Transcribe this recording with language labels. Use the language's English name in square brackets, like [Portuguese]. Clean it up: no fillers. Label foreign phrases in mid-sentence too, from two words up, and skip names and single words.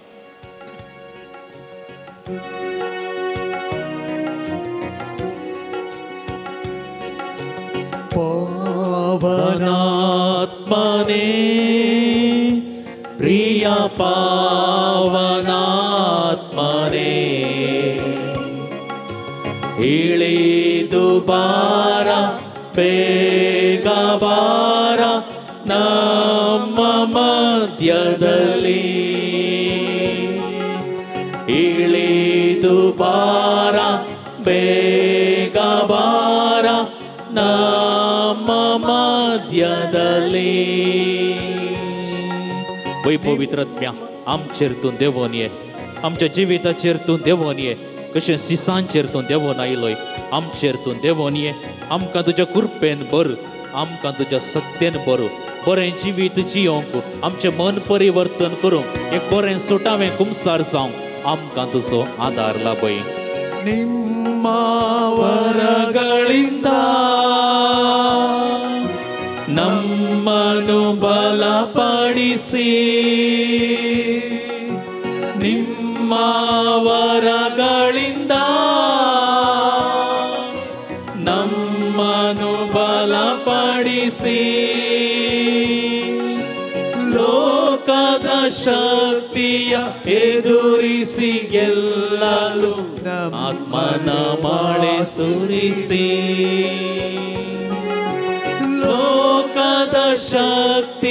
[Kannada] ಪಾವನಾತ್ಮನೇ ಪ್ರಿಯ ಪಾವನಾತ್ಮನೇ ಇಳಿದು ಬಾರ ಬೇಗ ಬಾರ ನಮ್ಮ ಮಧ್ಯದಲ್ಲಿ ಇಳಿದು ಬಾರ ಬೇಗ ಬಾರ ನಮ್ಮ ಮಧ್ಯದಲ್ಲಿ [Konkani] वै पवित्रत्म्या आमचेर तूं देवोन ये आमच्या जिविताचेर तूं देवोन ये कशें सिसांचेर तूं देवोन आयलोय आमचेर तूं देवोन ये आमकां तुज्या कृपेन भर आमकां तुज्या सत्तेन भर बरें जिवीत जियोंक आमचें मन परिवर्तन करूंक एक बरें सुटावें कुमसार जावंक आमकां तुजो आदार लाभय [Kannada] ನಿಮ್ಮ ವರಗಳಿಂದ ನಮ್ಮನ್ನು ಬಲಪಡಿಸಿ ನಿಮ್ಮ ವರಗಳಿಂದ ನಮ್ಮನ್ನು ಬಲಪಡಿಸಿ ಲೋಕದ ಶಕ್ತಿಯ ಎದುರಿಸಿ ಗೆಲ್ಲಲು ಆತ್ಮನ ಮಳೆ ಸುರಿಸಿ ಲೋಕದ ಶಕ್ತಿ